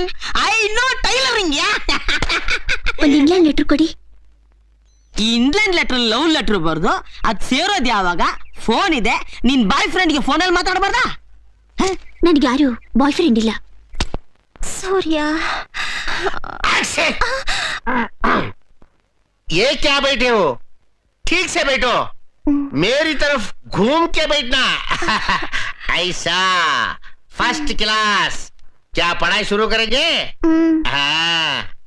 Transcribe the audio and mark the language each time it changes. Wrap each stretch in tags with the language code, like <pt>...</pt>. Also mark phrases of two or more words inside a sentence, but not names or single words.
<en>I know tailoring.</en> <kn>ಒಂದು</kn> <en>England letter</en> <kn>ಕೊಡಿ. ಈ</kn> <en>England letter love letter</en> <kn>ಬರ್ದು ಅದ್ ಸೇರೋದ್ ಯಾವಾಗ? ಫೋನ್ ಇದೆ, ನಿನ್</kn> <en>boyfriend</en> <kn>ಫೋನಲ್ಲಿ ಮಾತಾಡಬಾರ್ದಾ? ನನಗೆ ಯಾರು</kn> <en>boyfriend</en> <kn>ಇಲ್ಲ. ಸೂರ್ಯ,</kn> <hi>ये क्या बैठे हो? ठीक से बैठो, मेरी तरफ घूम के बैठना. ऐसा</hi> <en>first class.</en> <hi>क्या पढ़ाई शुरू करेंगे? हाँ.</hi>